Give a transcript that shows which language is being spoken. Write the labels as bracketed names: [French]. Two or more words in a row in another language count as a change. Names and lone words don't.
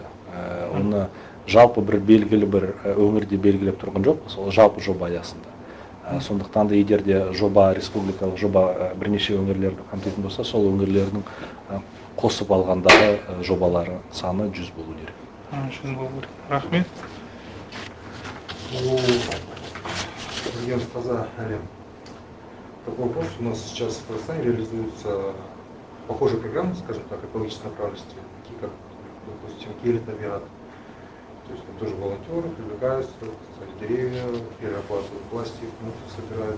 [Kazakh] Оны жалпы бір белгілі бір өңірде белгілеп тұрған жоқ, сол жалпы жоба аясында. Сондықтан да егер де жоба, республикалық жоба бірнеше өңірлерді қамтитын болса, сол өңірлердің қосып алғандағы жобалары саны 100 болу керек. 100 болу керек. Рахмет. [Russian] Такой вопрос. У нас сейчас в Казахстане реализуются похожие программы, скажем так, экологической направленности, такие как, допустим, Келет Табиат. То есть там тоже волонтеры привлекаются, кстати, деревья, перерабатывают пластик, мусор собирают.